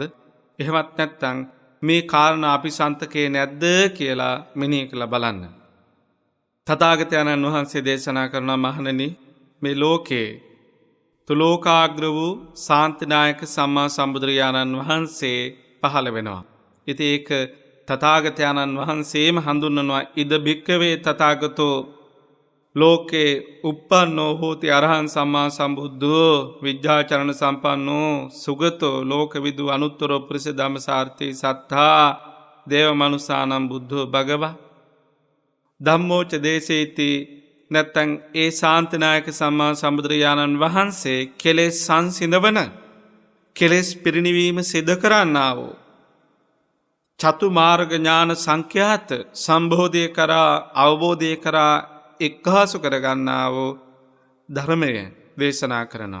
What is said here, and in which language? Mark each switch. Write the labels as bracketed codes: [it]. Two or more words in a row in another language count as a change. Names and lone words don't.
[si] එහෙමත් නැත්නම් මේ කාරණා අපි සන්තකේ නැද්ද කියලා මෙනෙහි කරලා බලන්න. තථාගතයන්න් වහන්සේ දේශනා කරන මහණෙනි මේ ලෝකේ තුලෝකාග්‍ර වූ ශාන්තිනායක සම්මා සම්බුදුරජාණන් වහන්සේ පහළ වෙනවා. ඉතින් ඒක තථාගතයන්න් වහන්සේම හඳුන්වනවා [pi] ඉද භික්කවේ තථාගතෝ ලෝකේ uppannෝ හෝති අරහං සම්මා සම්බුද්ධෝ විද්‍යාචරණ සම්පන්නෝ සුගතෝ ලෝකවිදු අනුත්තරෝ පුරිස ධම්මසාරථී සත්තා දේව මනුසානම් බුද්ධෝ භගවා ධම්මෝච දේසේති [si] නැත්තං ඒ ශාන්තිනායක සම්මා සම්බුදුරජාණන් වහන්සේ කෙලෙස් සංසිඳවන කෙලෙස් පිරිනිවීම සිද්ධ කරන්නා වූ චතු මාර්ග ඥාන සංඛ්‍යාත සම්බෝධය කරා අවබෝධය කරා එක්හසු කරගන්නා වූ ධර්මය දේශනා කරනවා.